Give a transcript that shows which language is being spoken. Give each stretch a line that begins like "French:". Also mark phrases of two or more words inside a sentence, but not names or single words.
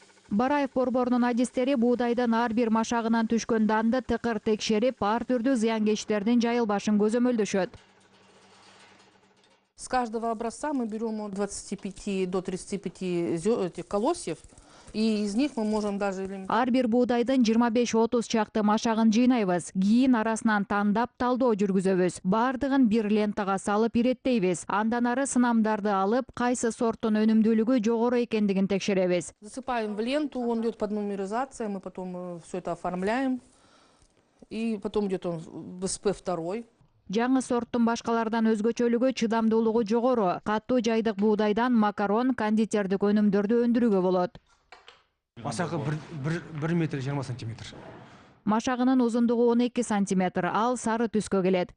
Kyrgyz: Бараев борборунун адистери буудайдын ар бир машагынан түшкөн данды тыкыр текшерип, ар түрдүү зыяnkечтердин жайылбашын көзөмөлдөшөт.
Russian: С каждого образца мы берем от 25 до 35 этих колосьев, и из них мы можем даже...
Kyrgyz: Ар бир буудайдын 25-30 чакты машагын жыйнайбыз. Кийин арасынан тандап талдоо жүргүзөбүз. Бардыгын бир лентага салып иреттейбиз. Андан ары сынамдарды алып, кайсы сорттун өнүмдүүлүгү жогору экендигин текшеребиз.
Russian: Засыпаем в ленту, он идет под нумеризацией, мы потом все это оформляем. И потом идет он в СП2.
Kyrgyz: Жаңы сорттун башкалардан өзгөчөлүгү чыдамдуулугу жогору. Каттуу жайдык буудайдан макарон, кондитердик өнүмдөрдү өндүрүүгө болот. Машагы 1 метр 20 сантиметр. Машагынын узундугу 12 сантиметр, ал сары түскө келет.